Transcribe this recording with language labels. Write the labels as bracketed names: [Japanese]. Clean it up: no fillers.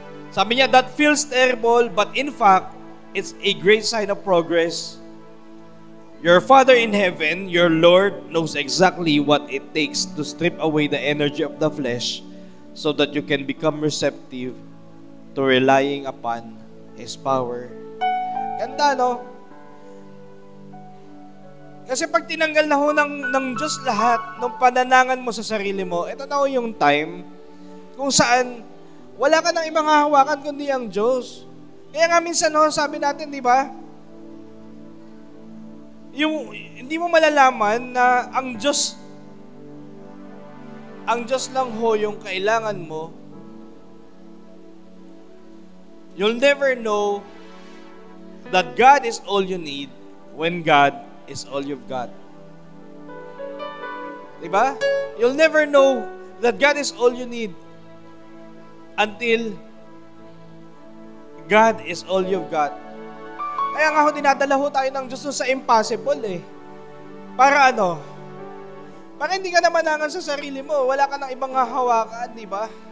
[Filipino] Sabi niya, [English] that feels terrible, but in fact, it's a great sign of progress. Your Father in heaven, your Lord, knows exactly what it takes to strip away the energy of the flesh so that you can become receptive to relying upon His power. [Filipino] Ganda, no? Kasi pag tinanggal na ho ng Diyos lahat ng pananangan mo sa sarili mo, ito na ho yung time kung saan wala ka nang ibang hahawakan kundi ang Diyos. Kaya nga minsan ho, sabi natin, di ba? Yung hindi mo malalaman na ang Diyos lang ho yung kailangan mo. [English] You'll never know that God is all you need when God is all you've got. [Filipino] Diba? [English] You'll never know that God is all you need until God is all you've got. [Filipino] Kaya nga ho, dinadala ho tayo ng Diyos sa impossible eh. Para ano? Para hindi ka na manangan sa sarili mo. Wala ka ng ibang hahawakan, di ba?